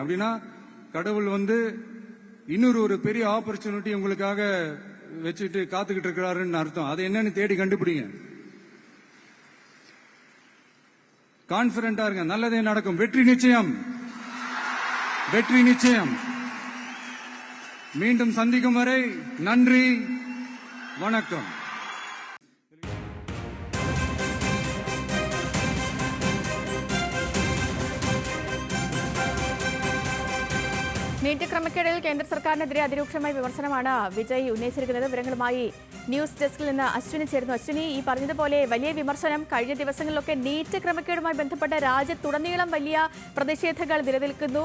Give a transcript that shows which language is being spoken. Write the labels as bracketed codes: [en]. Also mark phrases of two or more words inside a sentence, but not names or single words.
[ta] அப்படின்னா கடவுள் இன்னொரு ஒரு பெரிய ஆப்பர்ச்சுனிட்டி உங்களுக்காக வச்சுட்டு காத்துக்கிட்டு இருக்கிறாருன்னு அர்த்தம். அது என்னன்னு தேடி கண்டுபிடிங்க. கான்பிடண்டா இருங்க, நல்லதே நடக்கும். வெற்றி நிச்சயம், வெற்றி நிச்சயம். மீண்டும் சந்திக்கும் வரை நன்றி, வணக்கம். [ml] നീറ്റ് ക്രമക്കേടിൽ കേന്ദ്ര സർക്കാരിനെതിരെ അതിരൂക്ഷമായ വിമർശനമാണ് വിജയ് ഉന്നയിച്ചിരിക്കുന്നത്. വിവരങ്ങളുമായി [en] news desk [ml] നിന്ന് അശ്വിനി ചേരുന്നു. അശ്വിനി, ഈ പറഞ്ഞതുപോലെ വലിയ വിമർശനം കഴിഞ്ഞ ദിവസങ്ങളിലൊക്കെ നീറ്റ് ക്രമക്കേടുമായി ബന്ധപ്പെട്ട രാജ്യത്തുടനീളം വലിയ പ്രതിഷേധങ്ങൾ നിലനിൽക്കുന്നു.